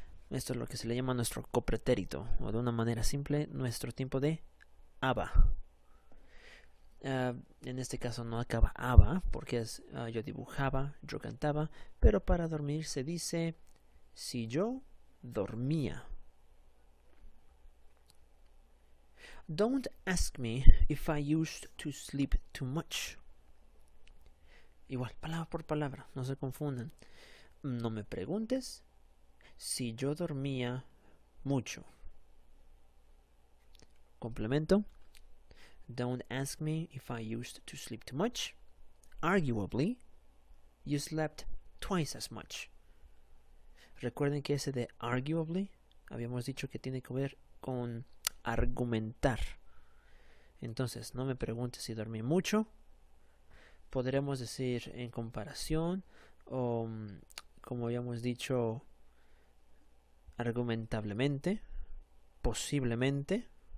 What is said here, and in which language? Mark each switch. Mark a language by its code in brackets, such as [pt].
[es] Esto es lo que se le llama nuestro copretérito, o de una manera simple, nuestro tiempo de aba. En este caso no acaba aba, porque es yo dibujaba, yo cantaba, pero para dormir se dice si yo dormía. [en] Don't ask me if I used to sleep too much. [es] Igual, palabra por palabra, no se confundan. No me preguntes si yo dormía mucho. Complemento. [en] Don't ask me if I used to sleep too much. Arguably, you slept twice as much. [es] Recuerden que ese de arguably habíamos dicho que tiene que ver con argumentar. Entonces, no me preguntes si dormí mucho. Podremos decir en comparación o, como habíamos dicho, argumentablemente, posiblemente.